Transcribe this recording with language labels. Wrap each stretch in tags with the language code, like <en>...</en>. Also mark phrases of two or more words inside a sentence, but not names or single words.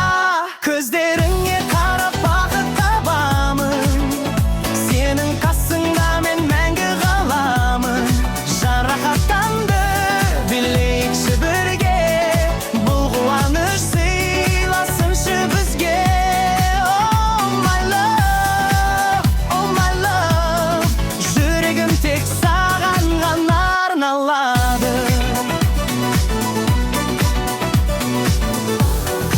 <kk>Көздеріңе қарап бақыт табамын. Сенің қасыңда мен мәңгі қаламын. Жан рахаттанды, билейікші бірге. Бұл қуаныш сыйласыншы бізге.</kk> <en>Oh my love,</en> <kk>жүрегім тек саған ғана арналады.</kk>